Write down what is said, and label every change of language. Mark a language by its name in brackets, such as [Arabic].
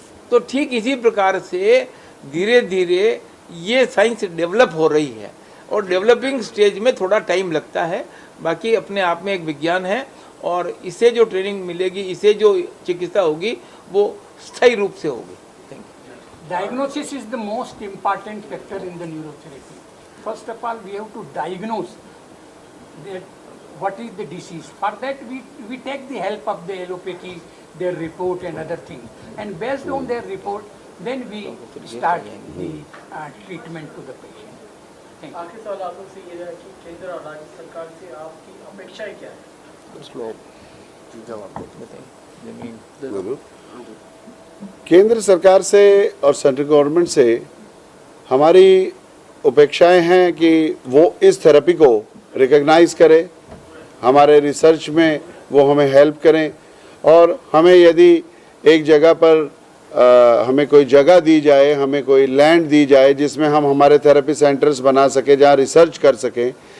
[Hindi] तो ठीक इसी प्रकार से धीरे धीरे ये साइंस डेवलप हो रही है और डेवलपिंग स्टेज में थोड़ा टाइम लगता है। बाकी अपने आप में एक विज्ञान है और इससे जो ट्रेनिंग मिलेगी, इससे जो चिकित्सा होगी वो स्थायी रूप से होगी। [English] Thank you. Diagnosis is the most important factor in the neurotherapy. First of all, we have to diagnose that what is the disease. For that, we take the help of the allopathy, their report and other things. And based on their report, then we start the treatment to the patient. Thank you. [Hindi] आखिरी सवाल आप लोग से ये है कि केंद्र और राज्य सरकार से आपकी अपेक्षाएं क्या है? उसमें जवाब जमीन केंद्र सरकार से और सेंट्रल गवर्नमेंट से हमारी अपेक्षाएं हैं कि वो इस थेरेपी को रिकग्नाइज करें, हमारे रिसर्च में वो हमें हेल्प करें और हमें यदि एक जगह पर हमें कोई जगह दी जाए, हमें कोई लैंड दी जाए जिसमें हम हमारे थेरेपी सेंटर्स बना सकें, जहाँ रिसर्च कर सकें,